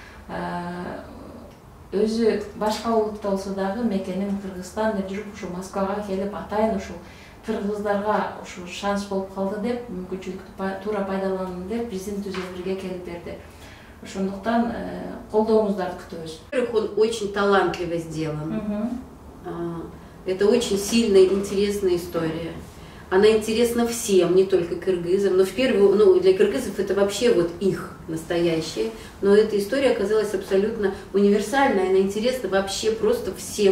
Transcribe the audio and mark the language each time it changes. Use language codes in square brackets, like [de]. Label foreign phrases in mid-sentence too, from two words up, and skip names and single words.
[ky] Өзү башка улутта болсо дагы мекеним Кыргызстан деп жүрүп, ушу Москвага келип атайын ушул кыргыздарга ушу шанс болуп калды деп, мүмкүнчүлүктү туура пайдаланам деп биздин түз эфирге келип берди. Ошондуктан колдооңуздарды күтөбүз. [ru] Во-первых, он очень талантливо сделан. Это очень сильная, интересная история. Она интересна всем, не только кыргызам, но в первую, для кыргызов это вообще вот их настоящее. Но эта история оказалась абсолютно универсальной, она интересна вообще просто всем.